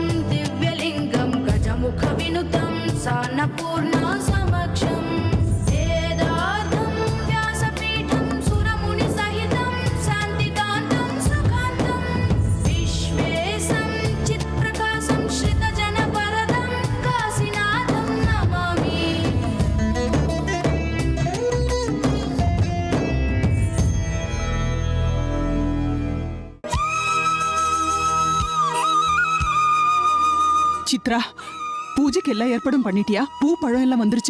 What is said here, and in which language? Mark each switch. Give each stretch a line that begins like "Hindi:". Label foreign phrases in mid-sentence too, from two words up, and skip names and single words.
Sanskrit: दिव्यलिङ्गं गजमुखविनुतं सान्नपूर्णा समक्षं वेदार्थं व्यासपीठं सुरमुनिसहितं शान्तिकान्तं सुखान्तं विश्वेशं चित्प्रकाशं श्रितजनवरदं काशीनाथं नमामि.
Tamil: சித்ரா, பூஜைக்கு எல்லா ஏற்பாடும் பண்ணிட்டியா? பூ பழம் எல்லாம் வந்துருச்சா?